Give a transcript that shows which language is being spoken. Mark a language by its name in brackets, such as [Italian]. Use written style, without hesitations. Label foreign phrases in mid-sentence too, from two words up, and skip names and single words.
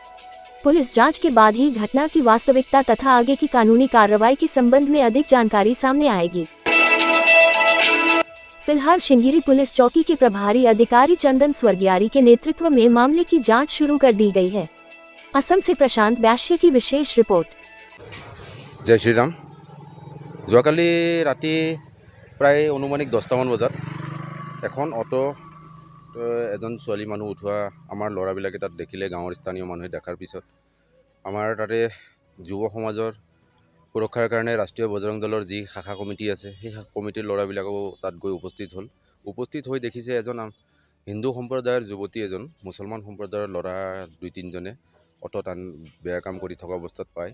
[Hindi] पुलिस जांच के बाद ही घटना की वास्तविकता तथा आगे की कानूनी कार्रवाई के संबंध में अधिक जानकारी सामने आएगी। फिलहाल शिंगिरी पुलिस चौकी के प्रभारी अधिकारी चंदन स्वर्गियारी के नेतृत्व में मामले की जांच शुरू कर दी गई है। असम से प्रशांत बैश्य की विशेष रिपोर्ट। जय श्रीराम। [Assamese] যোৱাকালি ৰাতি প্ৰায় অনুমানিক 10টামান বজাত এখন অটো এজন ছোৱালী মানুহ উঠোৱা আমাৰ ল'ৰাবিলাকে তাত দেখিলে। গাঁৱৰ স্থানীয় মানুহে দেখাৰ পিছত আমাৰ তাতে যুৱ সমাজৰ সুৰক্ষাৰ কাৰণে ৰাষ্ট্ৰীয় বজৰং দলৰ যি শাখা কমিটি আছে সেই কমিটিৰ ল'ৰাবিলাকো তাত গৈ উপস্থিত হৈ দেখিছে এজন হিন্দু সম্প্ৰদায়ৰ যুৱতী এজন মুছলমান সম্প্ৰদায়ৰ ল'ৰা 2-3জনে অটোত বেয়া কাম কৰি থকা অৱস্থাত পায়।